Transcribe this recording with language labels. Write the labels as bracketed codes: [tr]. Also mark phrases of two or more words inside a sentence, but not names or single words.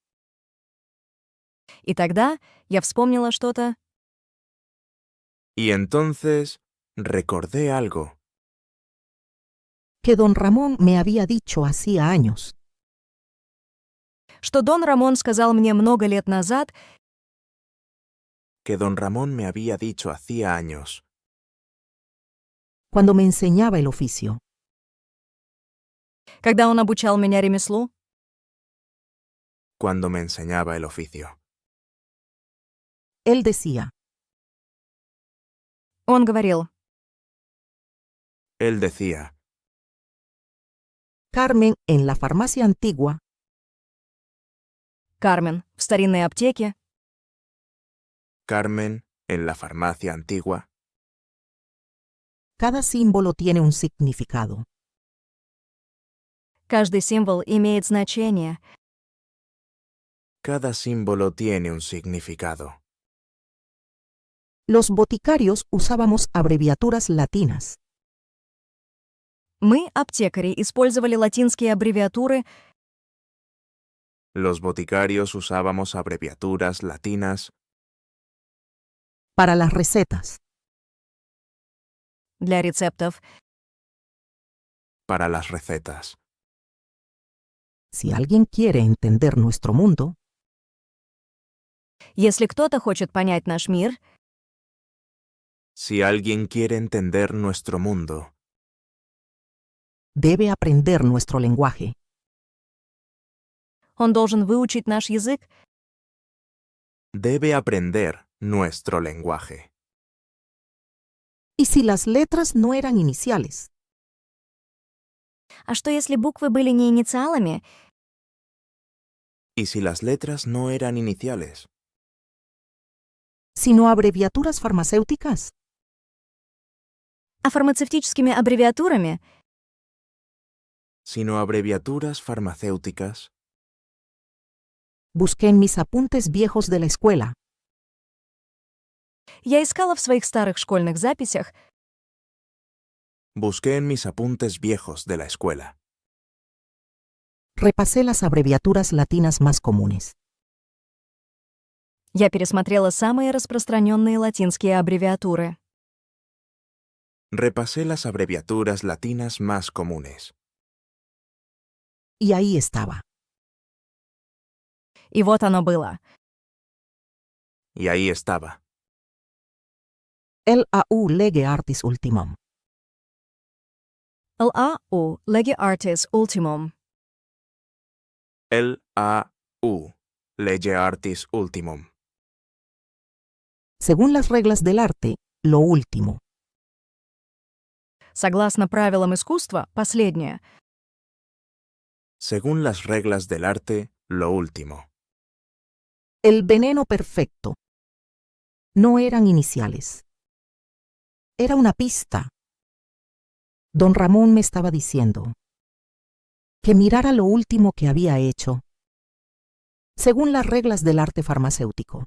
[ru] И тогда я вспомнила что-то, [es] Y entonces recordé algo que don Ramón me había dicho hacía años. [ru] что Дон Рамон сказал мне много лет назад, [es] que don Ramón me había dicho hacía años, Cuando me enseñaba el oficio. [ru] когда он обучал меня ремеслу. [es] cuando me enseñaba el oficio. Él decía, [ru] Он говорил: [es] Él decía, Carmen, en la farmacia antigua, [ru] «Кармен, в старинной аптеке [es] Carmen, en la farmacia antigua, cada símbolo tiene un significado. [ru] каждый символ имеет значение. [es] cada símbolo tiene un significado. Los boticarios usábamos abreviaturas latinas. [ru] Мы, аптекари, использовали латинские аббревиатуры [es] Los boticarios usábamos abreviaturas latinas Para las recetas. [ru] для рецептов. [es] para las recetas. Si alguien quiere entender nuestro mundo, [ru] Если кто-то хочет понять наш мир, [es] Si alguien quiere entender nuestro mundo, debe aprender nuestro lenguaje. [ru] он должен выучить наш язык. [es] debe aprender nuestro lenguaje. ¿Y si las letras no eran iniciales? [ru] А что если буквы были не инициалами, [es] ¿Y si las letras no eran iniciales, Sino abreviaturas farmacéuticas. [ru] а фармацевтическими аббревиатурами? [es] sino abreviaturas farmacéuticas? Busqué en mis apuntes viejos de la escuela. [ru] Я искала в своих старых школьных записях [es] Busqué en mis apuntes viejos de la escuela. Repasé las abreviaturas latinas más comunes. [ru] Я пересмотрела самые распространенные латинские аббревиатуры. [es] Repasé las abreviaturas latinas más comunes. Y ahí estaba. [ru] И вот оно было. [es] Y ahí estaba. [la] LAU lege artis ultimum. LAU lege artis ultimum. LAU lege artis ultimum. [es] Según las reglas del arte, lo último. [ru] Согласно правилам искусства, последнее. [es] Según las reglas del arte, lo último. El veneno perfecto. No eran iniciales. Era una pista. Don Ramón me estaba diciendo que mirara lo último que había hecho, según las reglas del arte farmacéutico.